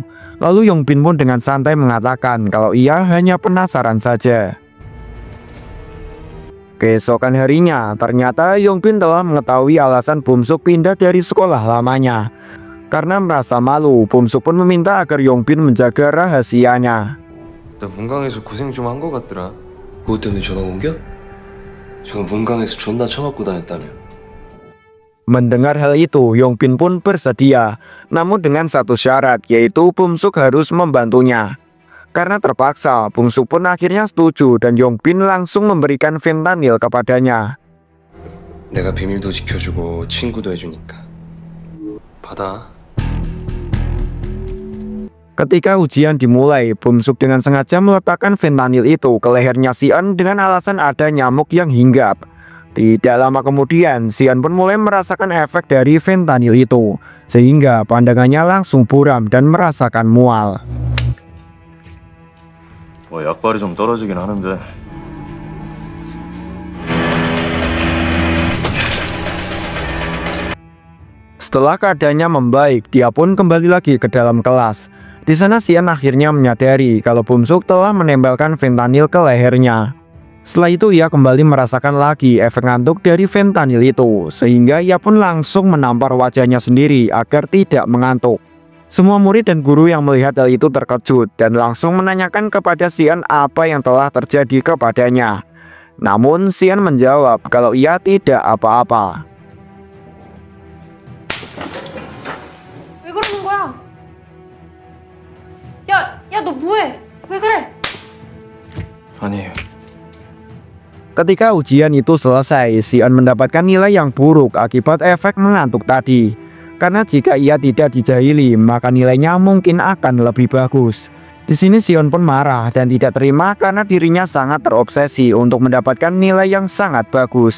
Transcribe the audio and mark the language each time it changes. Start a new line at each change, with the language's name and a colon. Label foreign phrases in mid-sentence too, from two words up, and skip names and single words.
Indonesian: Lalu Yongbin pun dengan santai mengatakan kalau ia hanya penasaran saja. Keesokan harinya, ternyata Yongbin telah mengetahui alasan Bum-suk pindah dari sekolah lamanya. Karena merasa malu, Bum-suk pun meminta agar Yongbin menjaga rahasianya.
Korean: 나 문광에서 고생 좀 한 거 같더라. 그것 때문에 전화 옮겨? 지금 문광에서 존나 처맞고 다녔다며.
Indonesian: Mendengar hal itu, Yongbin pun bersedia, namun dengan satu syarat, yaitu Bum-suk harus membantunya. Karena terpaksa, Bum-suk pun akhirnya setuju dan Yongbin langsung memberikan fentanyl kepadanya.
Korean: 내가 비밀도 지켜주고 친구도 해주니까. 받아.
Indonesian: Ketika ujian dimulai, Bum-suk dengan sengaja meletakkan fentanyl itu ke lehernya Sion dengan alasan ada nyamuk yang hinggap. Tidak lama kemudian, Sion pun mulai merasakan efek dari fentanyl itu, sehingga pandangannya langsung buram dan merasakan mual.
Korean: 약발이 좀 떨어지긴 하는데.
Indonesian: Setelah keadaannya membaik, dia pun kembali lagi ke dalam kelas. Di sana Sion akhirnya menyadari kalau Bum-suk telah menempelkan fentanyl ke lehernya. Setelah itu ia kembali merasakan lagi efek ngantuk dari fentanyl itu, sehingga ia pun langsung menampar wajahnya sendiri agar tidak mengantuk. Semua murid dan guru yang melihat hal itu terkejut dan langsung menanyakan kepada Sion apa yang telah terjadi kepadanya. Namun Sion menjawab kalau ia tidak apa-apa.
Korean: 왜 그러는 거야? 야, 너 뭐해? 왜 그래? 아니에요.
Indonesian: Ketika ujian itu selesai, Sion mendapatkan nilai yang buruk akibat efek mengantuk tadi. Karena jika ia tidak dijahili, maka nilainya mungkin akan lebih bagus. Di sini Sion pun marah dan tidak terima karena dirinya sangat terobsesi untuk mendapatkan nilai yang sangat bagus.